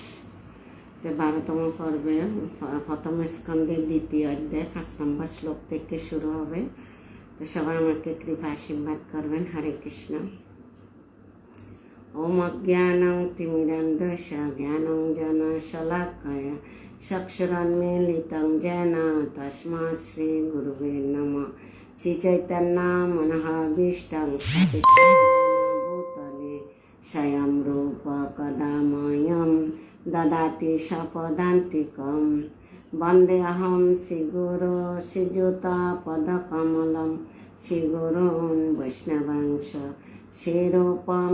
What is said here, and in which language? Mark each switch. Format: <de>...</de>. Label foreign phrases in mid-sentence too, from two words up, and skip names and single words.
<bn>12তম পর্বে প্রথম স্কন্ধের দ্বিতীয় অধ্যায় 5 নম্বর শ্লোক থেকে শুরু হবে। তো সবাই আমাকে কৃপা আশীর্বাদ করবেন। হরে কৃষ্ণ।</bn> <sa>ওম অজ্ঞানং তিমিরান্ধস্য জ্ঞানং জন শলাকয়া চক্ষুরুন্মীলিतं येन तस्मै श्री गुरुवे नमः। श्री चैतन्य मनोभीष्टं स्थापितं येन भूतले स्वयं रूप कदा मह्यं ददाति स्वपदान्तिकं। वन्देऽहं श्रीगुरो श्रीयुतपदकमलं श्रीगुरून् वैष्णवांश श्रीरूपं</sa>